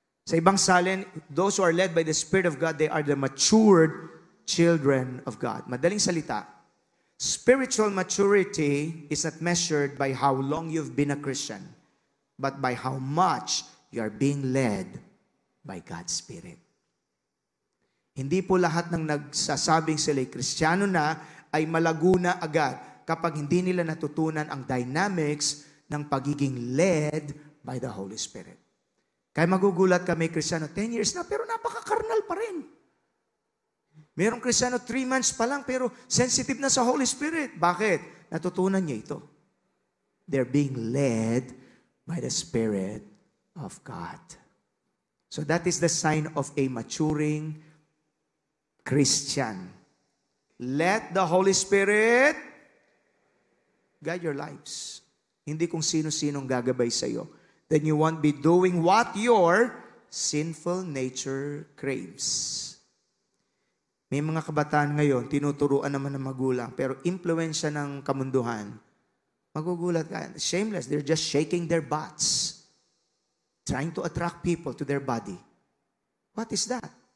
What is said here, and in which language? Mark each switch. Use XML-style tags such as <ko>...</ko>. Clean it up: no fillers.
<tl>Sa ibang salin,</tl> <en>those who are led by the Spirit of God, they are the matured children of God.</en> <tl>Madaling salita,</tl> <en>spiritual maturity is not measured by how long you've been a Christian, but by how much you are being led by God's Spirit.</en> <tl>Hindi po lahat ng nagsasabing sila'y Kristiyano na ay malago na agad kapag hindi nila natutunan ang dynamics ng pagiging</tl> <en>led by the Holy Spirit.</en> <tl>Kaya magugulat kami, Kristiyano, 10 years na, pero napaka-karnal pa rin. Merong Kristiyano, 3 months pa lang, pero sensitive na sa Holy Spirit. Bakit? Natutunan niya ito.</tl> <en>They're being led by the Spirit of God. So that is the sign of a maturing Christian. Let the Holy Spirit guide your lives.</en> <tl>Hindi kung sino-sinong gagabay sa iyo.</tl> <en>Then you won't be doing what your sinful nature craves.</en> <tl>May mga kabataan ngayon, tinuturuan naman ng magulang, pero impluensya ng kamunduhan, magugulat ka.</tl> <en>Shameless, they're just shaking their butts, trying to attract people to their body. What is that?</en>